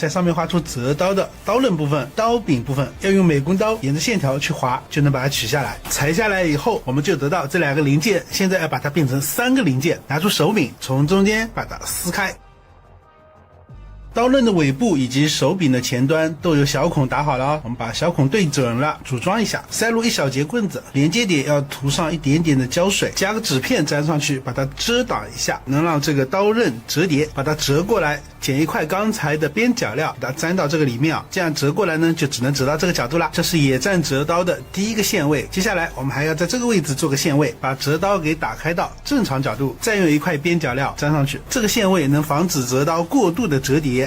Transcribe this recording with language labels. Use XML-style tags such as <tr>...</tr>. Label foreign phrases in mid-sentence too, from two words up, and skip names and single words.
<zh>在上面畫出折刀的刀刃部分、刀柄部分，要用美工刀沿着線條去劃，就能把它取下來。裁下來以後，我們就得到這2個零件，現在要把它变成3個零件，拿出手柄，從中間把它撕開。刀刃的尾部以及手柄的前端都有小孔打好了哦，我们把小孔对準了，組裝一下，塞入一小節棍子，連接點要塗上一點點的膠水，加個紙片粘上去，把它遮擋一下，能讓這個刀刃折疊。把它折過來，剪一塊剛才的邊角料，把它粘到這個裡面啊，這樣折過來呢，就只能折到這個角度啦。這是野戰折刀的第一個線位，接下來我們還要在這個位置做個線位，把折刀給打開到正常角度，再用一塊邊角料粘上去，這個線位能防止折刀過度的折疊。</zh>